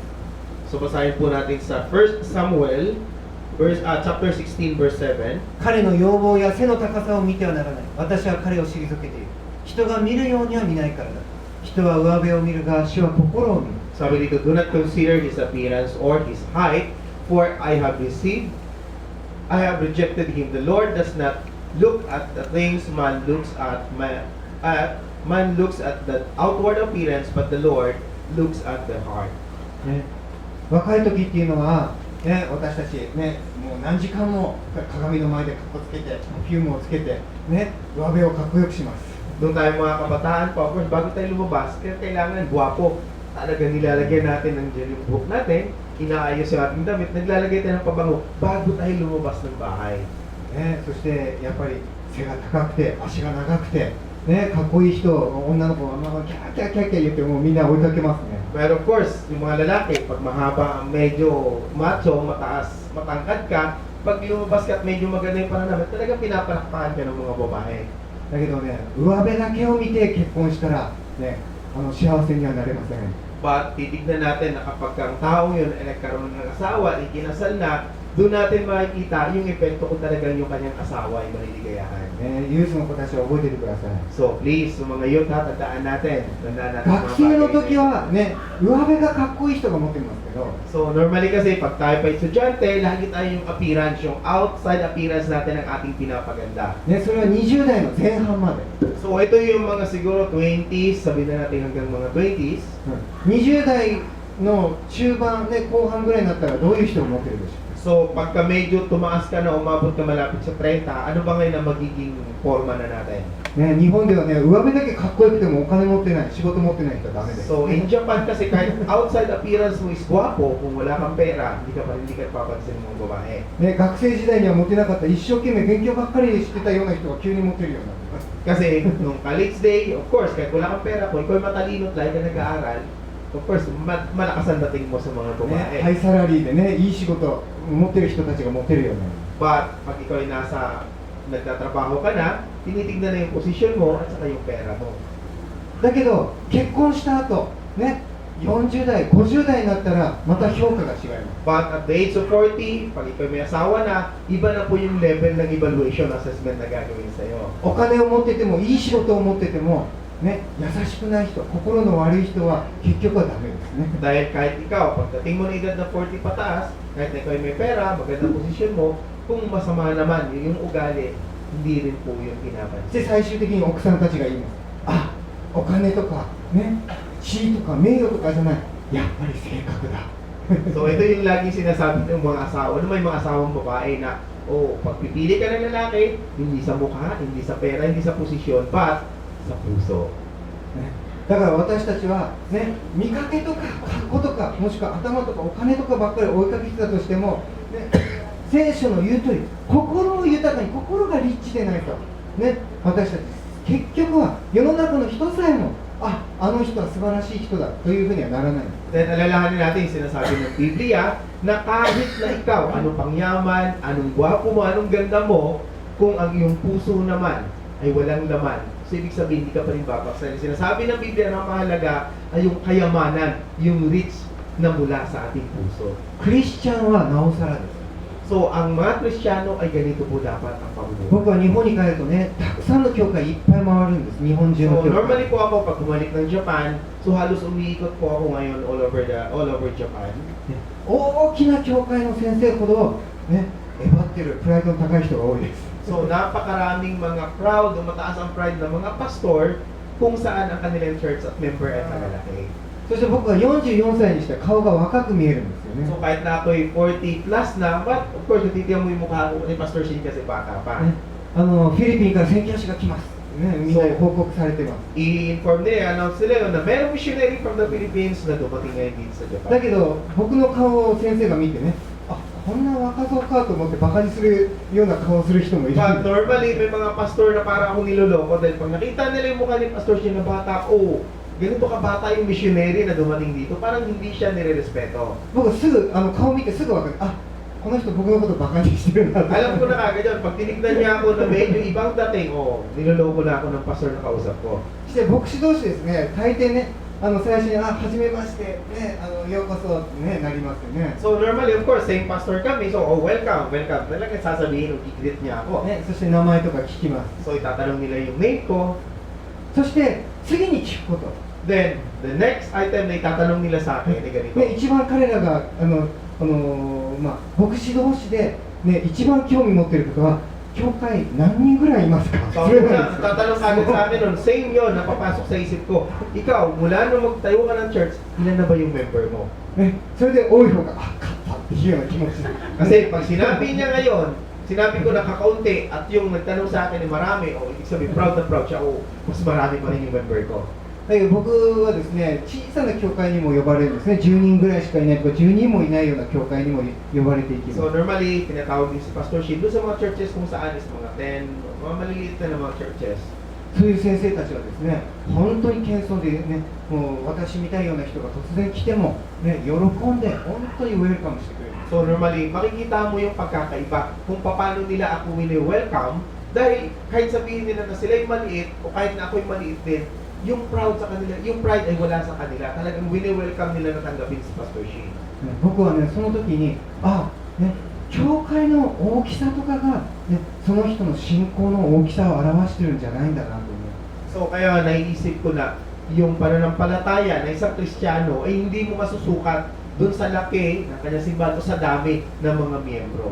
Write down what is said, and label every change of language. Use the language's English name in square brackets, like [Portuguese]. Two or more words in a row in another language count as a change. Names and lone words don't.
[Filipino] So basahin po natin sa 1 Samuel, chapter 16, verse 7. [Japanese] 彼の容貌や背の高さを見てはならない。私は彼を退けている。人が見るようには見ないからだ。人は上辺を見るが、主は心を見る。 [Filipino] Sabi dito, [English] do not consider his appearance or his height, for I have rejected him. The Lord does not look at the things man looks at. Man looks at the outward appearance, but the Lord looks at the heart. [Japanese] ね、若い時っていうのは、ね、私たち、ね、もう何時間も鏡の前でかっこつけて、パフュームをつけて、ね、上辺をかっこよくします。 [Filipino] Doon tayo mga kabataan pa, [English] of course, [Filipino] bago tayo lumabas, kailangan guwapo. Talaga nilalagyan natin ng gel yung buhok natin, inaayos yung ating damit, naglalagay tayo ng pabango bago tayo lumabas ng bahay. [Japanese] ね、そしてやっぱり背が高くて、足が長くて、ね、かっこいい人、女の子がキャーキャーキャーキャー言ってもうみんな追いかけますね。 [Filipino] Pero [English] of course, [Filipino] yung mga lalaki, pag mahaba, medyo macho, mataas, matangkad ka, pag lumabas ka at medyo maganda yung pananamit, talagang pinapalakpakan ka ng mga babae. [Japanese] だけどね、上辺だけを見て結婚したら、ね、幸せにはなれません。 [Filipino] But titignan natin na kapag ang taong yun ay nagkaroon ng asawa, ikinasal na, doon natin makikita yung epekto kung talagang yung kanyang asawa ay maliligayahan. [Japanese] ユースの子たちは覚えててください。 [Filipino] So please, yung mga youth, tandaan natin. Tandaan natin [Japanese] 学生の時はね、上辺がかっこいい人が持ってますけど、 [English] So normally [Filipino] kasi pag tayo pa estudyante, lagi tayo yung appearance, yung [English] outside appearance [Filipino] natin ang ating pinapaganda. [Japanese] ね、それは20代の前半まで。 [Filipino] So ito yung mga siguro 20s, sabihin na natin hanggang mga 20s. [Japanese] 20 代の中盤、ね、後半ぐらいになったらどういう人を持ってるでしょう？ [Filipino] So pagka medyo tumaas ka na, umabot ka malapit sa 30, ano ba ngayon ang magiging forma na natin? [Japanese] ね、日本ではね、上辺だけかっこよくてもお金持ってない、仕事持ってない人はダメです。 [English] So in Japan [Filipino] kasi kahit [English] outside appearance [Filipino] mo is guwapo, kung wala kang pera, hindi ka papansin ng mga babae. [Japanese] ね、学生時代には持ってなかった、一生懸命勉強ばっかりしてたような人が急に持ってるようになってます。 [Filipino] Kasi nung [English] college day, of course, [Filipino] kahit wala kang pera, kung ikaw ay matalino at lagi ka nag-aaral, [English] of course, [Filipino] malakas ang dating mo sa mga [Japanese] ね、 [Filipino] babae. [Japanese] ハイサラリーでね、いい仕事持ってる人たちが持ってるよね。 [Filipino] But pag ikaw ay nagtatrabaho ka na, tinitignan na yung posisyon mo at saka yung pera mo. [Japanese] だけど結婚した後、ね、40代、50代になったらまた評価が違います。 [English] But at the age of 40, [Filipino] pag ikaw may asawa na, iba na po yung level ng [English] evaluation assessment [Filipino] na gagawin sa'yo. [Japanese] お金を持っててもいい仕事を持っててもね、優しくない人、心の悪い人は結局はダメですね。 [Filipino] Dahil kahit ikaw, pagdating mo na edad na 40 pataas, kahit na ikaw ay may pera, magandang posisyon mo, kung masama naman yung ugali, hindi rin po yung [Japanese] で [Filipino] pinapansin. [Japanese] 最終的に奥さんたちが言います。あ、お金とかね、地位とか名誉とかじゃない、やっぱり性格だ。 [Filipino] So ito yung laging sinasabi ng mga asawa, may mga asawang babae na, oh, pagpipili ka ng lalaki, hindi sa mukha, hindi sa pera, hindi sa posisyon, but sa puso. [Japanese] ね、だから私たちは、ね、見かけとか格好とかもしくは頭とかお金とかばっかり追いかけてたとしても、ね、聖書の言う通り心を豊かに心がリッチでないと、ね、私たち結局は世の中の人さえもあの人は素晴らしい人だというふうにはならない。 [Filipino] Then alalahanin natin yung sinasabi ng Biblia na kahit na ikaw, anong pangyaman, anong gwapo mo, anong ganda mo, kung ang iyong puso naman ay walang laman, so ibig sabihin hindi ka pa rin babaksan. Sinasabi ng Biblia na mahalaga ay yung kayamanan, yung rich na mula sa ating puso. [Japanese] クリスチャンはなおさらです。 [Filipino] So ang mga Kristiyano ay ganito po dapat ang pamumuhay. [Japanese] 僕は日本に帰るとね、たくさんの教会いっぱい回るんです。日本中の [Filipino] So [Japanese] 教会。 [Filipino] normally po ako pag bumalik ng Japan, so halos umiikot po ako ngayon [English] all over Japan. [Japanese] 大きな教会の先生ほどね、えばってるプライドの高い人が多いです。 [Filipino] So napakaraming mga proud o mataas ang pride ng mga pastor kung saan ang kanilang church at member ay malalaki. [Japanese] そして僕は44歳にして顔が若く見えるんですよね。 [Filipino] So kahit na ako'y 40 plus na, [English] but of course [Filipino] natitiyan mo yung mukha ko ni Pastor Shin kasi bata pa. [Japanese] ね、フィリピンから宣教師が来ます、ね、みんなに報告されてます。 [Filipino] I-inform nila, announce nila na mayroong [English] missionary from the Philippines [Filipino] na dumating ngayon dito sa [Japanese] だ [Filipino] Japan. [Japanese] けど僕の顔を先生が見てね、あ、こんな若造かと思ってバカにするような顔をする人もいる。 [English] But normally, [Filipino] may mga pastor na para akong niloloko dahil pag nakita nila yung mukha ni Pastor Shin na bata, oh, ganito ka bata yung missionary na dumating dito, parang hindi siya nire-respeto. [Japanese] 僕すぐ顔見てすぐ分かる。あ、この人僕のことバカにしてるなと。 [Filipino] Alam ko na kagad yun, pag tinignan niya ako na medyo ibang dating, oh, niloloko na ako ng pastor na kausap ko. [Japanese] そして牧師同士ですね、大抵ね、最初にはじめましてね、ようこそってねなりますよね。 [English] So normally, of course, same pastor kami, so oh, welcome. [Filipino] Talagang sasabihin, i-greet niya ako. [Japanese] ね、そして名前とか聞きます。 [Filipino] So itatanong nila yung name ko. [Japanese] そして次に聞くこと。 [English] Then, the next item [Filipino] na itatanong nila sa akin ay ganito. [Japanese] ね、一番彼らが牧師同士で、ね、一番興味持っていることは、教会何人ぐらいいますか？ [Filipino] So, [Japanese] それなんですよ。 [Filipino] tatanong agad sa akin nun, same yun, napapasok sa isip ko. Ikaw, mula nung magtayo ka ng church, ilan na ba yung member mo? [Japanese] ね、それで多い方が、あ、勝ったっていうような気持ち。 [Filipino] Kasi pag sinabi niya ngayon, sinabi ko na kakaunti at yung nagtanong sa akin ay marami, o ibig sabihin, proud na proud siya, o mas marami pa rin yung member ko. [Japanese] だけど僕はですね、小さな教会にも呼ばれるんですね。10人ぐらいしかいないとか、10人もいないような教会にも呼ばれていきます。 [English] So normally, [Filipino] tinatawag din si Pastor Shin doon sa mga churches kung saan is mga 10, mga maliliit na mga churches. [Japanese] そういう先生たちはですね、本当に謙遜でね、もう私みたいような人が突然来ても、ね、喜んで本当にウェルカムしてくれる。 [English] So normally, [Filipino] makikita mo yung pagkakaiba kung paano nila ako wini-welcome dahil kahit sabihin nila na sila'y maliit o kahit na ako'y maliit din, yung proud sa kanila, yung pride ay wala sa kanila. Talagang wini-welcome nila na tanggapin si Pastor Shin. [Japanese] 僕はね、その時に、ね、教会の大きさとかが、ね、その人の信仰の大きさを表してるんじゃないんだなと思う。 [Filipino] So kaya naiisip ko na yung pananampalataya na isang Kristiyano ay hindi mo masusukat dun sa laki ng kanyang simbahan o sa dami ng mga miyembro.